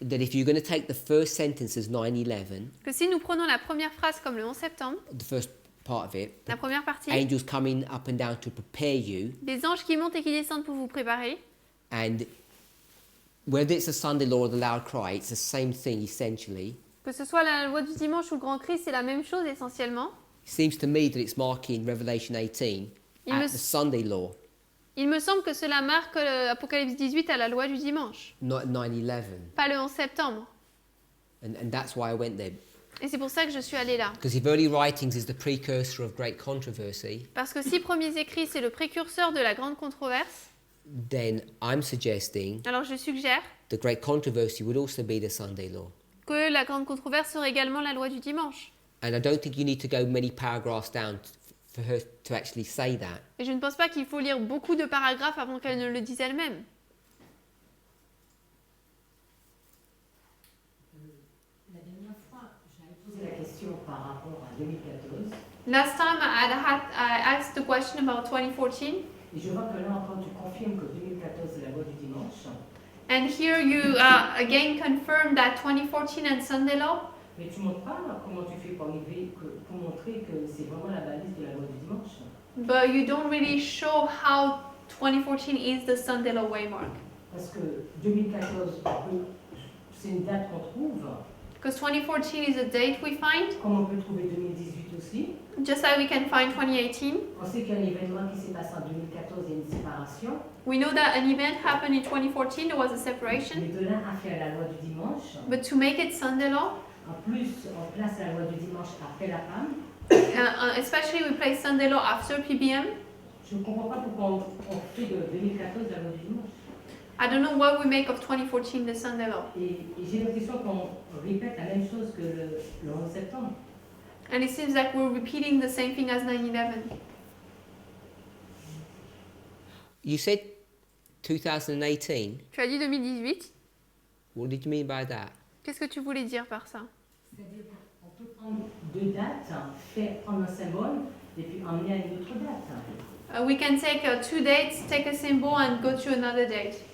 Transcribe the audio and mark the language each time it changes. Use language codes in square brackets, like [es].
[en] that if you're going to take the first sentence as 9/11, [fr] que si nous prenons la première phrase comme le 11 septembre, [en] the first part of it, [fr] la première partie, [en] angels coming up and down to prepare you, [fr] des anges qui montent et qui descendent pour vous préparer, [en] and whether it's a Sunday law or the loud cry, it's the same thing essentially. [fr] que ce soit la loi du dimanche ou le grand cri, c'est la même chose essentiellement. [en] It seems to me that it's marking Revelation 18 [fr] Il [en] at [fr] me, [en] the Sunday law, [fr] il me semble que cela marque l'Apocalypse 18 à la loi du dimanche, [en] not 9/11, [fr] pas le 11 septembre. [en] and that's why I went there. [fr] Et c'est pour ça que je suis allée là. [en] Because if early writings is the precursor of great controversy, [fr] Parce que si premiers écrits, c'est le précurseur de la grande controverse, [en] then I'm suggesting [fr] alors je suggère [en] the great controversy would also be the Sunday law. [fr] que la grande controverse serait également la loi du dimanche. [en] And I don't think you need to go many paragraphs down for her to actually say that. [fr] Et je ne pense pas qu'il faut lire beaucoup de paragraphes avant qu'elle ne le dise elle-même. La dernière fois, j'avais posé la question par rapport à 2014 [en] Last time I asked the question about 2014, [fr] et je vois que là encore tu confirmes que 2014 c'est la loi du dimanche, [en] and here you again confirm that 2014 and Sunday law, [fr] mais tu ne montres pas là, comment tu fais pour montrer que c'est vraiment la balise de la loi du dimanche. [en] but you don't really show how 2014 is the Sunday law waymark. [fr] Parce que 2014, c'est une date qu'on trouve, [en] Because 2014 is a date we find, [fr] comme on peut trouver 2018 aussi. [en] just like we can find 2018. [fr] On sait qu'il y a un événement qui s'est passé en 2014, il y a une séparation. [en] We know that an event happened in 2014, there was a separation, [fr] Mais de là à faire la loi du dimanche, [en] but to make it Sunday law, [fr] en plus on place la loi du dimanche après la PAM. [en] especially we place Sunday law after PBM. [fr] Je ne comprends pas pourquoi on fait de 2014 la loi du dimanche. [en] I don't know what we make of 2014 the Sunday law. [fr] Et j'ai l'impression qu'on répète la même chose que le 11 septembre. [en] And it seems like we're repeating the same thing as 9/11. You said 2018. [fr] Tu as dit 2018. [en] What did you mean by that? [fr] Qu'est-ce que tu voulais dire par ça? C'est-à-dire qu'on peut prendre deux dates, prendre un symbole et puis emmener à une autre date. [en] We can take two dates, take a symbol and go to another date.